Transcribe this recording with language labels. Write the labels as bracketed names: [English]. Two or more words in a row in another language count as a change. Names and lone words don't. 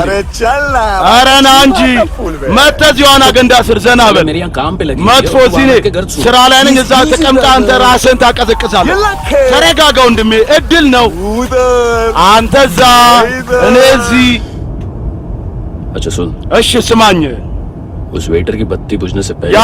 [Hindi] अरे चल ना [Amharic] ኧረ ና እንጂ መተህ እዚያውን አገንዳ ስር ዘና በል [Hindi] मेरे यहाँ काम पे लगी [Amharic] መጥፎ እዚህ ነኝ ስራ ላይ ነኝ እዛ ተቀምጠህ አንተ ራስህን ታቀዘቅዛለህ ተረጋጋ ወንድሜ እድል ነው [Hindi] उधर [Amharic] አንተ እዛ እኔ እዚህ [Hindi] अच्छा सुन [Amharic] እሺ ስማኝ [Hindi] उस वेटर की बत्ती बुझने से पहले